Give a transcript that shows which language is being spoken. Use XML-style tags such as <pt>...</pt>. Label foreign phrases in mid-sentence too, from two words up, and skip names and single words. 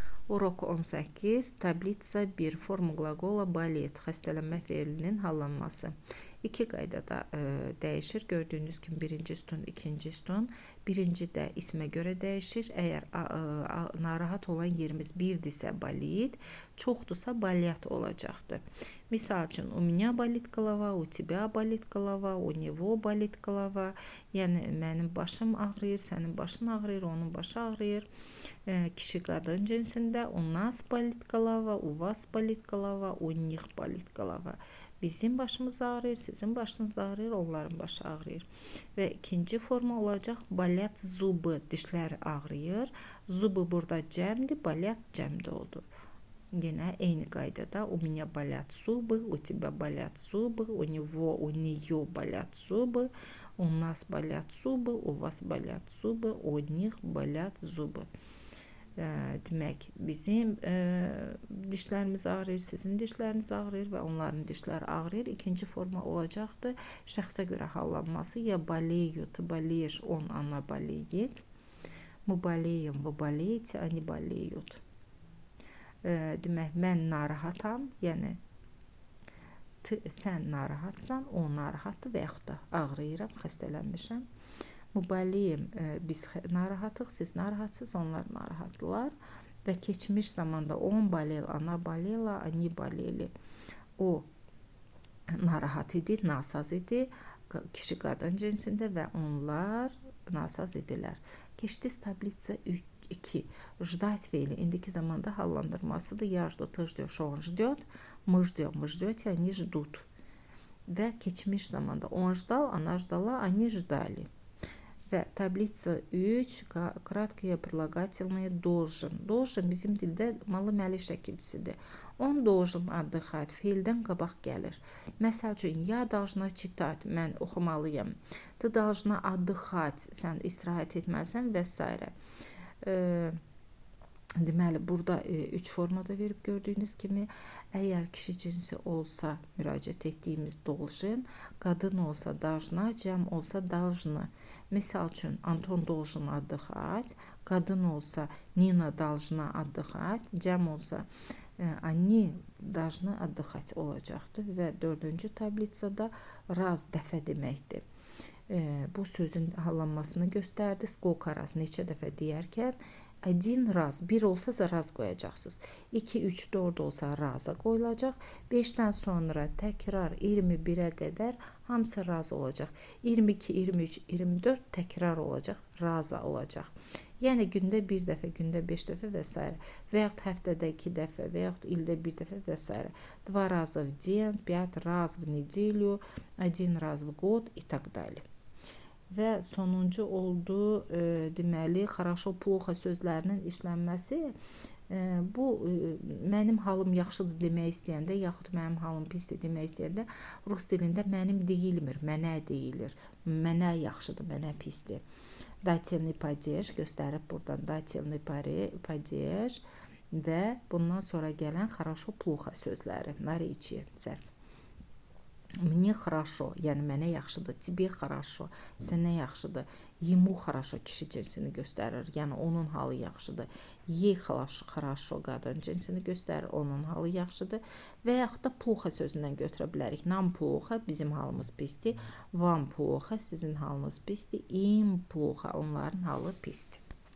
<ru>Урок 18, таблица 1, форма глагола болеть,</ru> <az>xəstələnmə feilinin hallanması. İki qaydada dəyişir. Gördüyünüz kimi birinci sütun, ikinci sütun. Birinci də ismə görə dəyişir. Əgər narahat olan yerimiz birdirsə bolet, çoxdursa bolyat olacaqdır. Misal üçün,</az> <ru>у меня болит голова, у тебя болит голова, у него болит голова.</ru> <az>Yəni, mənim başım ağrıyır, sənin başın ağrıyır, onun başı ağrıyır. Kişi qadın cinsində</az> <ru>у нас болит голова, у вас болит голова, у них болит голова.</ru> <az>Bizim başımız ağrıyır, sizin başınız ağrıyır, onların başı ağrıyır. Və ikinci forma olacaq</az> <ru>болят зубы,</ru> <az>dişlər ağrıyır. Zubı burada cəmdir, болят cəmdə oldu. Yine eyni qaydada</az> <ru>у меня болят зубы, у тебя болят зубы, у него, у нее болят зубы, у нас болят зубы, у вас болят зубы, у них болят зубы.</ru> <az>Demək, bizim dişlərimiz ağrıyır, sizin dişləriniz ağrıyır və onların dişləri ağrıyır. İkinci forma olacaqdır. Şəxsə görə hallanması.</az> <ru>Ya болею, ты болеешь, он, она болеет. Мы болеем, вы болеете, они болеют.</ru> <az>Demək, mən narahatam, yəni sən narahatsan, o narahatdır və yaxud da ağrıyıram, xəstələnmişəm. Mübəliyim, biz narahatıq, siz narahatsız, onlar narahatlılar və keçmiş zamanda</az> <ru>он болел, она болела, они болели.</ru> <az>O narahat idi, nasaz idi, kişi qadın cinsində və onlar nasaz idilər. Keçdi tablitsa 2. Ждать feili indiki zamanda hallandırmasıdır.</az> <ru>Я жду, ты ждешь, он ждет, мы ждем, вы ждете, они ждут.</ru> <az>Və keçmiş zamanda</az> <ru>он ждал, она ждала, они ждали.</ru> <az>Və tablitsa 3,</az> <ru>краткие прилагательные должен.</ru> <az>Должен bizim dildə malı-məli şəkilçisidir.</az> <ru>Он должен отдыхать,</ru> <az>feildən qabaq gəlir. Məsəl üçün,</az> <ru>я должна читать,</ru> <az>mən oxumalıyam.</az> <ru>Ты должна отдыхать,</ru> <az>sən istirahət etməlisən və s. Deməli, burada 3 formada verib gördüyünüz kimi, əgər kişi cinsi olsa müraciət etdiyimiz должен, qadın olsa должна, cəm olsa должны. Misal üçün,</az> <ru>Anton должен отдыхать,</ru> <az>qadın olsa Nina</az> <ru>должна отдыхать,</ru> <az>cəm olsa</az> <ru>они должны отдыхать</ru> <az>olacaqdır və 4-cü tablitsada раз dəfə deməkdir. Bu sözün hallanmasını göstərdi.</az> <ru>Сколько раз,</ru> <az>neçə dəfə deyərkən,</az> <ru>один раз,</ru> <az>bir olsa раз qoyacaqsınız. 2, 3, 4 olsa raza qoyulacaq. 5-dən sonra təkrar 21-ə qədər hamısı raz olacaq. 22, 23, 24 təkrar olacaq, raza olacaq. Yəni gündə bir dəfə, gündə 5 dəfə və s. Və yaxud həftədə 2 dəfə, və yaxud ildə 1 dəfə və s.</az> <ru>2 раза в день, 5 раз в неделю, 1 раз в год и так далее.</ru> <az>Və sonuncu oldu, deməli,</az> <ru>хорошо, плохо</ru> <az>sözlərinin işlənməsi. Bu, mənim halım yaxşıdır demək istəyəndə, yaxud mənim halım pisdir demək istəyəndə, rus dilində mənim deyilmir, mənə deyilir. Mənə yaxşıdır, mənə pisdir.</az> <ru>Dательный падеж</ru> <az>göstərib buradan,</az> <ru>dательный падеж</ru> <az>və bundan sonra gələn</az> <ru>хорошо, плохо</ru> <az>sözləri, наречие, zərf.</az> <ru>Мне хорошо,</ru> <az>yəni mənə yaxşıdır.</az> <ru>Тебе хорошо,</ru> <az>sənə yaxşıdır.</az> <ru>Ему хорошо,</ru> <az>kişi cinsini göstərir, yəni onun halı yaxşıdır.</az> <ru>Ей хорошо,</ru> <az>qadın cinsini göstərir, onun halı yaxşıdır. Və yaxud da плохо sözündən götürə bilərik.</az> <ru>Нам плохо,</ru> <az>bizim halımız pisdir.</az> <ru>Вам плохо,</ru> <az>sizin halınız pisdir.</az> <ru>Им плохо,</ru> <az>onların halı pisdir.</az>